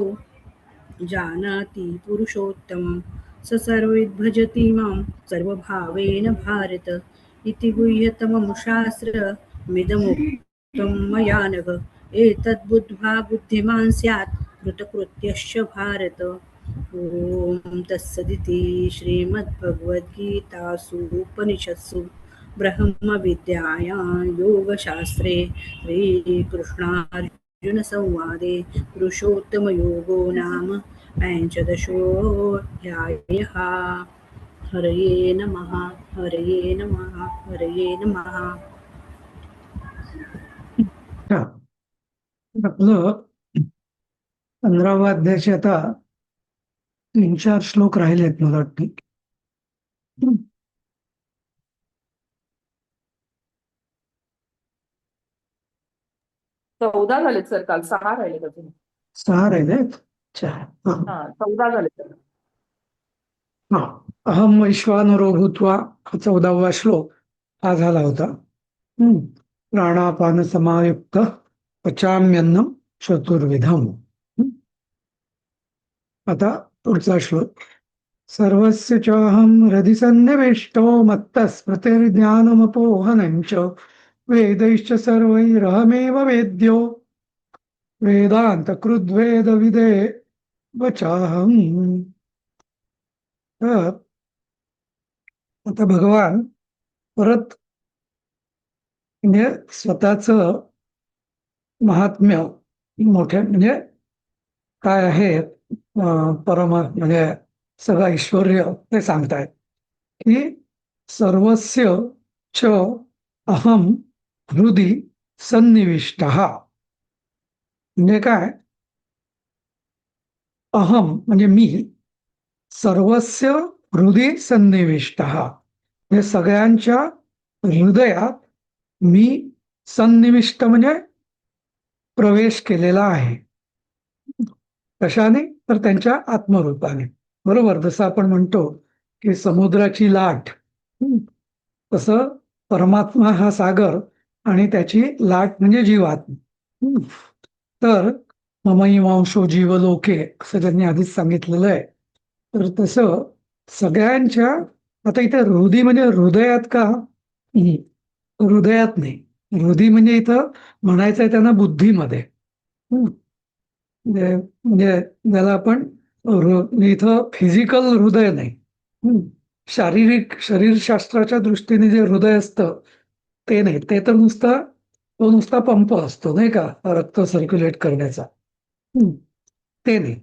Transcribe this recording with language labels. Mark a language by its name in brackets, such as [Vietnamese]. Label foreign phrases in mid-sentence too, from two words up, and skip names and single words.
[Sanskrit] जानाति पुरुषोत्तमं स सर्वविद्भजति मां सर्वभावेन भारत इति गुह्यतमं शास्त्रमिदमुक्तं मया नघ एतद्बुद्ध्वा बुद्धिमान् स्यात् कृतकृत्यश्च भारत ॐ तत्सदिति श्रीमद्भगवद्गीतासु उपनिषत्सु ब्रह्मविद्यायां योगशास्त्रे श्रीकृष्णार्जुनसंवादे पुरुषोत्तमयोगो नाम पञ्चदशोऽध्यायः हरये नमः हरये नमः हरये नमः [Marathi] हा. आपलं 15वा अध्यायाचे आता 3-4 श्लोक राहिलेत मला वाटतं. चौदा झालेत सर, काल 6 राहिले अजून. 6 राहिलेत. अच्छा. हा. 14 झाले सर. हा. [Sanskrit] अहम वैश्वानरो भूत्वा [Marathi] हा 14वा श्लोक हा झाला होता. [Sanskrit] प्राणापान समायुक्त पचाम्यन्नम चतुर्विधम. [Marathi] आता पुढचा श्लोक. [Sanskrit] सर्वस्य चाहं हृदि सन्निविष्टो मत्तस्मृतिर्ज्ञानमपोहनं च वेदैश्च सर्वैरहमेव वेद्यो वेदान्तकृद्वेदविदे वचाहम्. [Marathi] तर आता भगवान परत म्हणजे स्वतःच महात्म्य मोठे म्हणजे काय आहे परम म्हणजे सगळं ऐश्वर्य ते सांगतायत की [Sanskrit] सर्वस्य च अहम हृदि सन्निविष्टः. [Marathi] म्हणजे काय, अहम म्हणजे मी, [Sanskrit] सर्वस्य हृदि सन्निविष्टः [Marathi] म्हणजे सगळ्यांच्या हृदयात मी सन्निविष्ट म्हणजे प्रवेश केलेला आहे. कशाने, तर त्यांच्या आत्मरूपाने. बरोबर, जसं आपण म्हणतो की समुद्राची लाट, तसं परमात्मा हा सागर आणि त्याची लाट म्हणजे जीवात्मा. तर [Sanskrit] ममैवांशो जीवलोके [Marathi] असं त्यांनी आधीच सांगितलेलं आहे. तर तसं सगळ्यांच्या, आता इथे हृदय म्हणजे हृदयात का, हृदयात नाही, हृदय म्हणजे इथं म्हणायचं आहे त्यांना बुद्धीमध्ये. म्हणजे ज्याला आपण इथं फिजिकल हृदय नाही, शारीरिक शरीरशास्त्राच्या दृष्टीने जे हृदय असतं ते नाही, ते तर नुसता पंप असतो नाही का रक्त सर्क्युलेट करण्याचा, ते नाही.